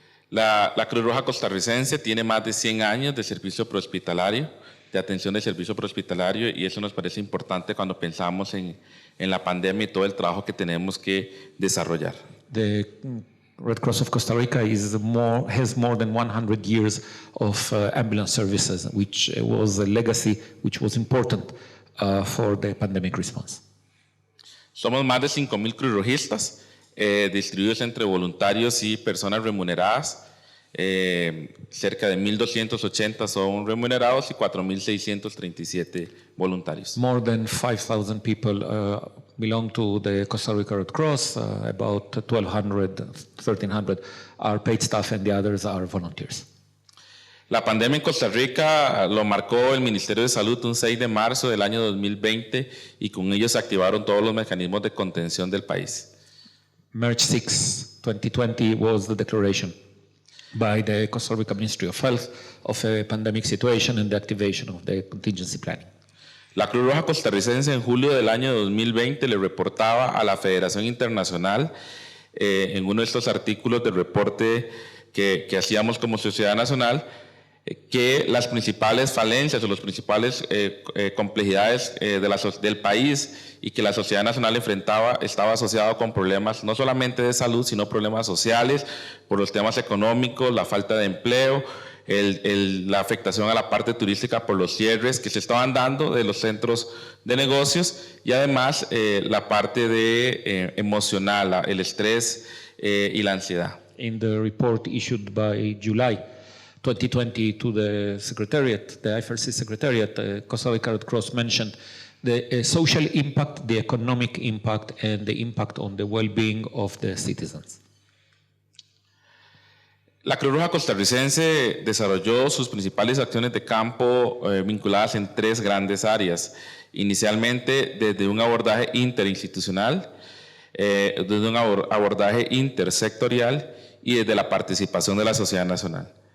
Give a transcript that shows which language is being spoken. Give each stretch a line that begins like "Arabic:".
Spanish: La Cruz Roja costarricense tiene más de 100 años de servicio prehospitalario, de atención de servicio prehospitalario, y eso nos parece importante cuando pensamos en la pandemia y todo el trabajo que tenemos que desarrollar.
English: The Red Cross of Costa Rica has more than 100 years of ambulance services, which was a legacy which was important for the pandemic response.
Spanish: Somos más de 5,000 cruzrojistas distribuidos entre voluntarios y personas remuneradas. Cerca de 1,280 son remunerados y 4,637 voluntarios.
English: More than 5,000 people belong to the Costa Rica Red Cross. About 1,200, 1,300 are paid staff and the others are volunteers.
Spanish: La pandemia en Costa Rica lo marcó el Ministerio de Salud un 6 de marzo del año 2020 y con ello se activaron todos los mecanismos de contención del país.
English: March 6, 2020 was the declaration by the Costa Rica Ministry of Health of a pandemic situation and the activation of the contingency planning.
Spanish: La Cruz Roja Costarricense en julio del año 2020 le reportaba a la Federación Internacional en uno de estos artículos del reporte que hacíamos como Sociedad Nacional que las principales falencias o las principales complejidades del país y que la sociedad nacional enfrentaba estaba asociado con problemas no solamente de salud, sino problemas sociales, por los temas económicos, la falta de empleo, la afectación a la parte turística por los cierres que se estaban dando de los centros de negocios y además la parte emocional, el estrés y la ansiedad.
English: In the report issued by July 2020 to the Secretariat, the IFRC Secretariat, Costa Rica Red Cross mentioned the social impact, the economic impact, and the impact on the well-being of the citizens.
Spanish: La Cruz Roja Costarricense desarrolló sus principales acciones de campo vinculadas en tres grandes áreas. Inicialmente desde un abordaje interinstitucional, desde un abordaje intersectorial y desde la participación de la sociedad nacional.